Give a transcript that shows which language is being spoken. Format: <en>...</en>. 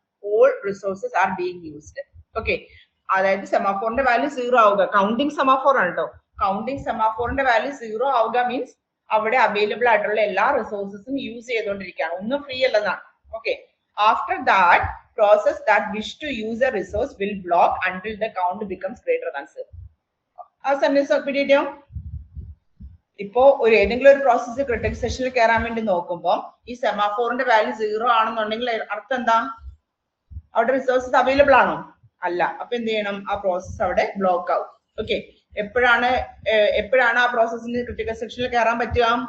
<en>All resources are being used.</en> <ml>Okay, അതായത് semaphore ന്റെ value 0 ആവുക, counting semaphore ആണ് കേട്ടോ. counting semaphore ന്റെ value 0 ആവുക means അവിടെ അവൈലബിൾ ആയിട്ടുള്ള എല്ലാ റിസോഴ്സസും യൂസ് ചെയ്തുകൊണ്ടിരിക്കുകയാണ്, ഒന്നും free അല്ലെന്നാണ്.</ml> <en>Okay, after that process that wish to use a resource will block until the count becomes greater than 0.</en> <ml>ആ സെന്റൻസ് പിടിയോ? ഇപ്പോ ഏതെങ്കിലും ഒരു പ്രോസസ് ക്രിട്ടിക്കൽ സെക്ഷനിൽ കയറാൻ വേണ്ടി നോക്കുമ്പോൾ ഈ സെമാഫോറിന്റെ വാല്യൂ 0 ആണെന്നുണ്ടെങ്കിൽ അർത്ഥം എന്താ? അവിടെ റിസോഴ്സസ് അവൈലബിൾ ആണോ? അല്ല. അപ്പൊ എന്ത് ചെയ്യണം? ആ പ്രോസസ് അവിടെ ബ്ലോക്ക് ആവും. ഓക്കെ, എപ്പോഴാണ് ആ പ്രോസസ്സിന് ക്രിട്ടിക്കൽ സെക്ഷനിൽ കയറാൻ പറ്റുക?</ml>